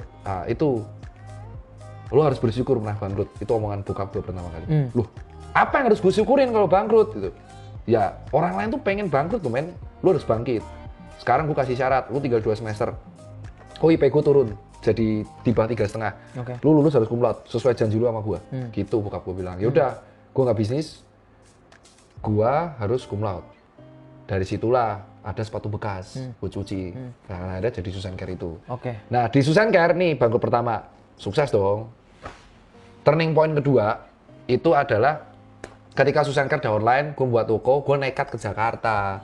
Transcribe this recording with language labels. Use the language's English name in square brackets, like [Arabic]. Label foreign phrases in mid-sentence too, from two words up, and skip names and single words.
[Indonesian] Nah, itu lo harus bersyukur pernah bangkrut. Itu omongan bokap gue pertama kali. Loh, apa yang harus gue syukurin kalau bangkrut? Gitu. Ya, orang lain tuh pengen bangkrut tuh men, lo harus bangkit. Sekarang gue kasih syarat, lo tinggal 2 semester. Oh, IP gue turun, jadi di bawah 3,5. Lo lulus harus [Latin] cum laude, [Indonesian] sesuai janji lo sama gue. Gitu bokap gue bilang. Yaudah, gue nggak bisnis, gue harus [Latin] cum laude. [Indonesian] Dari situlah ada sepatu bekas, gue cuci. Nah, ada jadi Susan Care itu. Nah, di Susan Care nih, bangkrut pertama, sukses dong. [English] Turning point [Indonesian] kedua, itu adalah ketika Susan Care udah online, gue buat toko, gue nekat ke Jakarta.